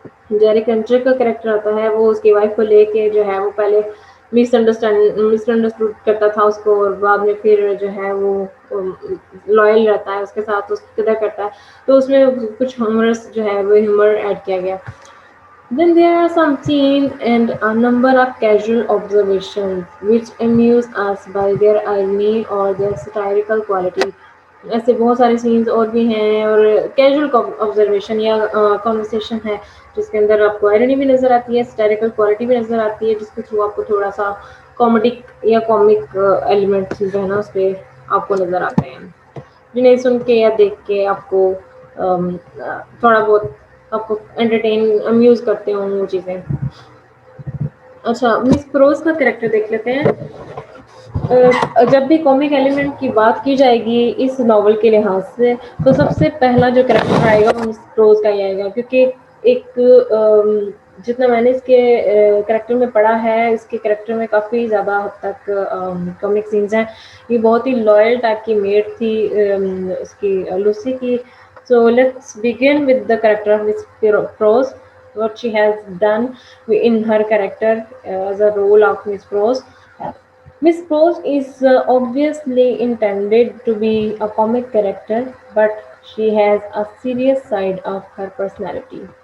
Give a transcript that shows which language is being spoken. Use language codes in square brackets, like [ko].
[ur] جیری counter کا character آتا ہے، وہ اس کی وائف کو لے کے جو ہے وہ پہلے مس انڈرسٹوڈ کرتا تھا اس کو، اور بعد میں پھر جو ہے وہ لائل رہتا ہے اس کے ساتھ، اس کی قدر کرتا ہے. تو اس میں کچھ ہیومرس جو ہے وہ ہیومر ایڈ کیا گیا. [en] Then there are some scenes and a number of casual observations which amuse us by their irony or their satirical quality. [ur] ایسے بہت سارے سینز اور بھی ہیں، اور کیجول آبزرویشن یا کانورسیشن ہے جس کے اندر آپ کو آئرنی بھی نظر آتی ہے، سٹیریکل کوالٹی بھی نظر آتی ہے، جس کے تھرو آپ کو تھوڑا سا کامیڈک یا کامک ایلیمنٹ جو ہے نا اس پہ آپ کو نظر آتے ہیں، جنہیں سن کے یا دیکھ کے آپ کو تھوڑا بہت آپ کو انٹرٹین امیوز کرتے ہوں وہ چیزیں. اچھا، مس پروز کا کریکٹر دیکھ لیتے ہیں. جب بھی کامک ایلیمنٹ کی بات کی جائے گی اس ناول کے لحاظ سے تو سب سے پہلا جو کریکٹر آئے گا وہ مس روز کا ہی آئے گا، کیونکہ ایک جتنا میں نے اس کے کریکٹر میں پڑھا ہے، اس کے کریکٹر میں کافی زیادہ حد تک کامک سینس ہیں. یہ بہت ہی لائل ٹائپ کی میٹ تھی اس کی لوسی کی. [en] So let's begin with the character of Miss Pross. What she has done in her character as a role of Miss Prose. Miss Prose is obviously intended to be a comic character, but she has a serious side of her personality.